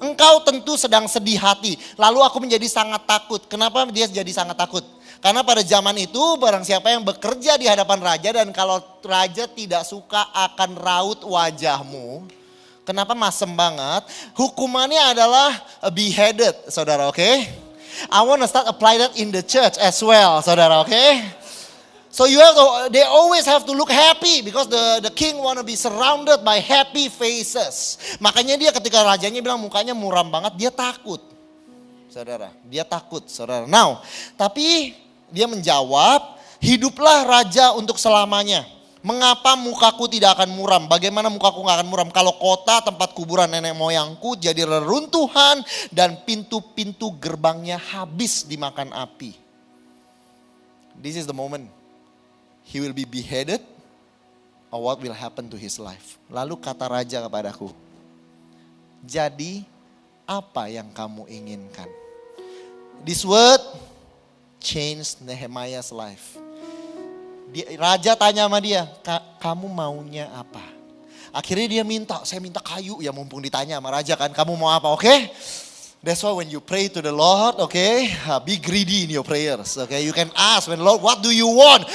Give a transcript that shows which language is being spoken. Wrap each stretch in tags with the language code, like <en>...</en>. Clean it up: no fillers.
<id>Engkau tentu sedang sedih hati. Lalu aku menjadi sangat takut. Kenapa dia jadi sangat takut? Karena pada zaman itu barang siapa yang bekerja di hadapan raja dan kalau raja tidak suka akan raut wajahmu. Kenapa masem banget? Hukumannya adalah beheaded, saudara, oke?</id> <en>I want to start apply that in the church as well,</en> <id>saudara, oke?</id> <en>So they always have to look happy because the king want to be surrounded by happy faces.</en> <id>Makanya dia ketika rajanya bilang mukanya muram banget, dia takut. Saudara, dia takut, saudara.</id> <en>Now,</en> <id>tapi dia menjawab, hiduplah raja untuk selamanya. Mengapa mukaku tidak akan muram? Bagaimana mukaku gak akan muram? Kalau kota tempat kuburan nenek moyangku jadi reruntuhan dan pintu-pintu gerbangnya habis dimakan api.</id> <en>This is the moment. He will be beheaded or what will happen to his life.</en> <id>Lalu kata raja kepadaku, jadi apa yang kamu inginkan?</id> <en>This word changed Nehemiah's life.</en> <id>Raja tanya sama dia, kamu maunya apa? Akhirnya dia minta, saya minta kayu ya mumpung ditanya sama raja kan, kamu mau apa, oke?</id> <en>That's why when you pray to the Lord, okay, be greedy in your prayers, okay. You can ask when Lord, what do you want?</en>